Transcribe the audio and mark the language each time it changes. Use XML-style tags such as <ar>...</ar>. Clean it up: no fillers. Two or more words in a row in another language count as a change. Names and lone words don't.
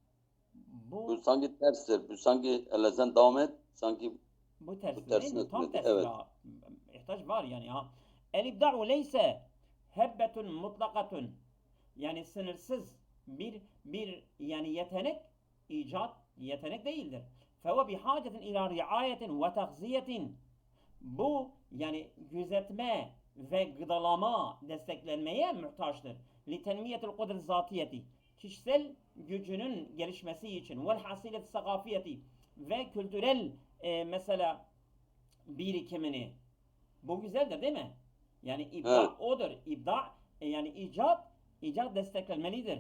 <tr>sanki terstir. Bu sanki sen devam et. Sanki bu tersine tersine değil mi? Tam söyledi. tersine Evet. ihtiyaç var yani ha.</tr> <ar>الإبداع ليس هبة مطلقة.</ar> <tr>Yani sınırsız bir yani yetenek, icat yetenek değildir.</tr> <ar>فهو بحاجة إلى رعاية وتغذية.</ar> <tr>Bu yani gözetme ve gıdalama, desteklenmeye muhtaçtır.</tr> <ar>لتنمية القدر الذاتية,</ar> <tr>kişisel gücünün gelişmesi için,</tr> <ar>والحصيلة الثقافية</ar> <tr>ve kültürel mesela birikimini. Bu güzeldir değil mi? Yani ibda Evet. odur. İbda yani icat desteklenmelidir.</tr>